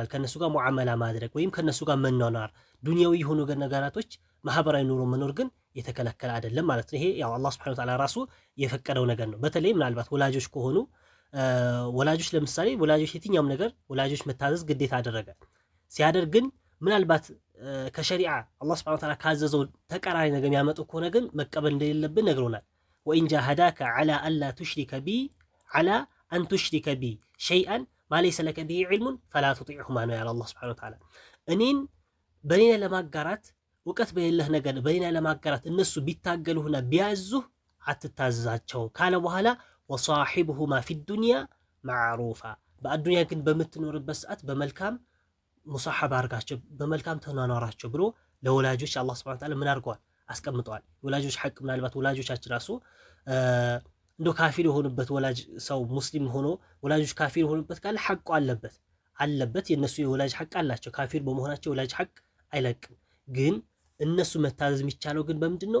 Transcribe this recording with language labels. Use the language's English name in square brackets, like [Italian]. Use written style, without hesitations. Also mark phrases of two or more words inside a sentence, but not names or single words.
[Amharic] ከነሱ ጋር ሙዓመላ ማድረግ ወይም ከነሱ ጋር መኗኗር ዱንያዊ የሆኑ ነገራቶች ማህበራዊ ኑሮ መኖር ግን የተከለከለ አይደለም ማለት ነው። ይሄ ያው አላህ [Arabic] سبحانه وتعالى [Amharic] ራሱ የፈቀደው ነገር ነው። በተለይ ምናልባት ወላጆች ከሆኑ ወላጆች ለምሳሌ ወላጆች የትኛውም ነገር ወላጆች መታዘዝ ግዴታ አደረገ ሲያደርግ ግን ምናልባት ከሸሪዓ አላህ [Arabic] سبحانه وتعالى [Amharic] ካዘዘው ተቃራኒ ነገር የሚያመጡ ከሆነ ግን መቀበል እንደሌለብን ነግሮናል። [Arabic] وإن جاهداك على ألا تشرك بي على أن تشرك بي شيئا ما ليس لك به علم فلا تطيعهما [Amharic] ነው ያለው አላህ [Arabic] سبحانه وتعالى። [Amharic] እኔን በእኔ ለማጋራት እውቀት በሌለህ ነገር በእኔ ለማጋራት እነሱ ቢታገሉህና ቢያዙህ አትታዘዛቸው ካለ በኋላ [Arabic] وصاحبهما في الدنيا معروفا [Amharic] በአዱንያ ግን በምትኖርበት ሰዓት በመልካም ሙሳሐባ አድርጋቸው በመልካም ተኗኗራቸው ብሎ ለወላጆች አላህ [Arabic] سبحانه وتعالى [Amharic] ምን አድርገዋል? አስቀምጠዋል። ወላጆች ሐቅ ምናልባት ወላጆቻችን ራሱ እንዶ ካፊር የሆኑበት ወላጅ ሰው ሙስሊም ሆኖ ወላጆች ካፊር የሆኑበት ካለ ሐቁ አለበት የነሱ የወላጅ ሐቅ አላቸው። ካፊር በመሆናቸው ወላጅ ሐቅ አይለቅም። ግን እነሱ መታዘዝ የሚቻለው ግን በምንድነው?